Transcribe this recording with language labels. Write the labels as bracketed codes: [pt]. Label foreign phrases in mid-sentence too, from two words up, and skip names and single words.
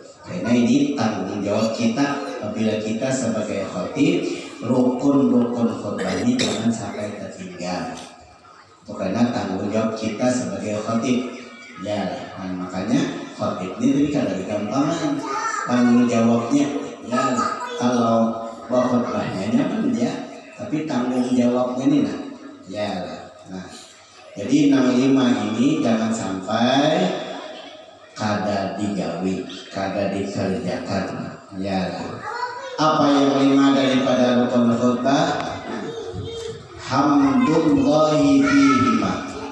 [id] Karena ini tanggung jawab kita apabila kita sebagai khatib, rukun-rukun khutbah ini jangan sampai tertinggal. Karena tanggung jawab kita sebagai khatib ya, nah, makanya khatib ini kadang gampangan tanggung jawabnya ya. Kalau khutbahnya nyaman ya, tapi tanggung jawabnya ini nah ya. Nah, jadi 65 ini jangan sampai kada digawi, kada dikerjakan ya. Apa yang 5 daripada rukun khutbah? [ar] Hamdullahi fihima.